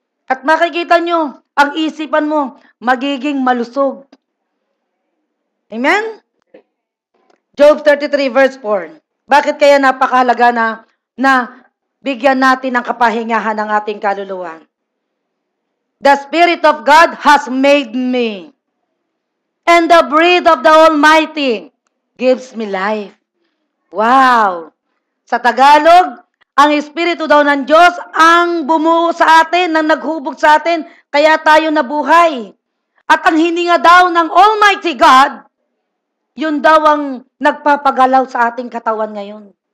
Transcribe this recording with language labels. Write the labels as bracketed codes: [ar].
[tl] At makikita nyo, ang isipan mo, magiging malusog. Amen? [en] Job 33 verse 4. [tl] Bakit kaya napakahalaga na bigyan natin ng kapahingahan ng ating kaluluwa? [en] The Spirit of God has made me, and the breath of the Almighty gives me life. Wow! [tl] Sa Tagalog, ang Espiritu daw ng Diyos ang bumuo sa atin, ang naghubog sa atin, kaya tayo nabuhay. At ang hininga daw ng Almighty God, yun daw ang nagpapagalaw sa ating katawan ngayon.